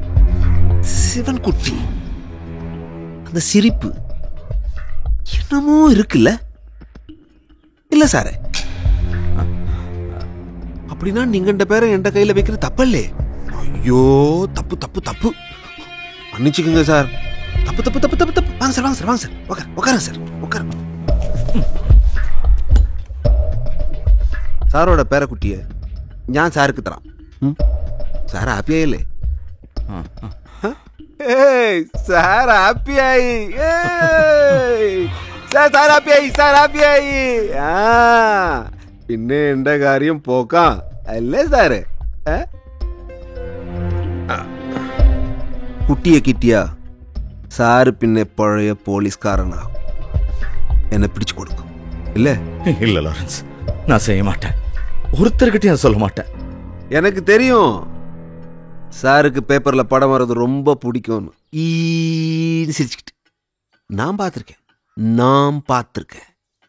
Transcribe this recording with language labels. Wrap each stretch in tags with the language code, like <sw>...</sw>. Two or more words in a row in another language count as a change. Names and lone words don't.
<ta>சிவன் குட்டி அந்த சிரிப்பு என்னமோ இருக்குல்ல? இல்ல சாரு, அப்படின்னா நீங்க இந்த பேரை என் கையில வைக்கிற தப்பல்லே. ஐயோ, தப்பு தப்பு தப்பு, மன்னிச்சுக்குங்க சார். தப்பு தப்பு தப்பு தப்பு தப்பு. வாங்க சார், வாங்க சார், வாங்க சார், உட்காருங்க சார், உட்காருங்க.</ta> <ml>സാറോടെ പേരക്കുട്ടിയെ ഞാൻ സാർക്ക് തരാം. സാർ ഹാപ്പിയായില്ലേ? സാർ ഹാപ്പിയായി, സാർ ഹാപ്പിയായി, സാർ ഹാപ്പിയായി. ആ പിന്നെ എന്റെ കാര്യം പോക്കാം അല്ലേ സാറ്? കുട്ടിയെ കിട്ടിയ സാറ് പിന്നെ പഴയ പോലീസ്കാരനാകും. എന്നെ പിടിച്ചു കൊടുക്കും இல்ல?</ml> <ta>இல்ல லாரன்ஸ், நான் செய்ய மாட்டேன். ஒருத்தர்கிட்டயும் சொல்ல மாட்டேன். எனக்கு தெரியும் சாருக்கு பேப்பர்ல படம் வர்றது ரொம்ப பிடிக்கும்னு. சிரிச்சுக்கிட்டு நான் பார்த்திருக்கேன்.</ta>